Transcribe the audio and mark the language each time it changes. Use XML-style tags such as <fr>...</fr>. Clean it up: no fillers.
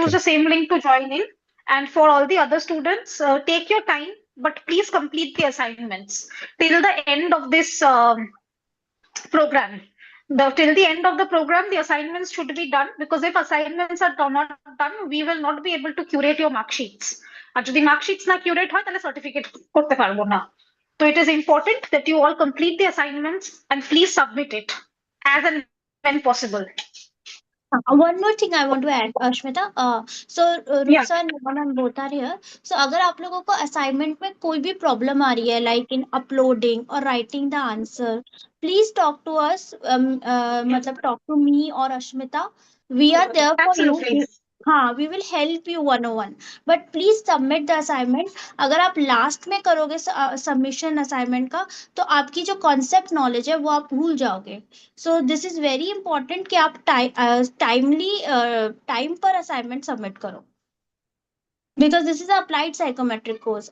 <en>use the same link to join in. And for all the other students, take your time, but please complete the assignments till the end of this program. Till the end of the program, the assignments should be done, because if assignments are not done, we will not be able to curate your mark sheets.</en> <bn>আর যদি mark sheets না curate হয় তাহলে certificate করতে পারবো না।</bn> <en>So it is important that you all complete the assignments and please submit it as and when possible. One more thing I want to add, Ashmita. Rup Yeah, sir, Nirmal ma'am both are here. So</en> <hi>अगर आप लोगों को assignment में कोई भी problem आ रही है,</hi> <en>like in uploading or writing the answer, please talk to us. मतलब talk to me or Ashmita. We are there for you. absolutely. हाँ, we will help you 101. But please submit the assignment.</en> <hi>अगर आप last में करोगे submission assignment का, तो आपकी जो concept knowledge है वो आप भूल जाओगे.</hi> <en>so this is very important</en> <hi>कि आप टाइमली टाइम पर असाइनमेंट सबमिट करो,</hi> <en>Because this is applied psychometric course.</en>